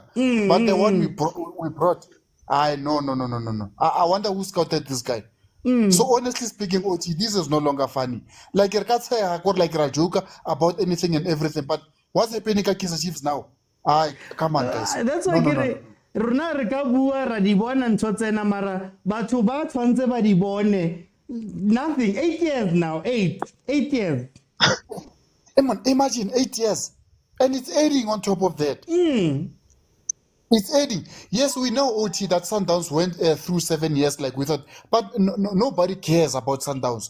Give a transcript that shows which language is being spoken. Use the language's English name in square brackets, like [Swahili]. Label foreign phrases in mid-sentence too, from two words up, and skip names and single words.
[English] But the one we brought, no. I wonder who scouted this guy. So honestly speaking, OT, this is no longer funny. Like you can say I got like Rajuka about anything and everything, but what's happening at Kaizer Chiefs now? Come on, guys. That's why [Southern Sotho] rona re ka bua ra di bona ntho tsena mara batho ba tshwantse ba di bone. [English] Nothing. 8 years now. 8 years. Imagine 8 years, and it's adding on top of that. It's adding. Yes, we know OT that Sundowns went through 7 years like we thought, but nobody cares about Sundowns.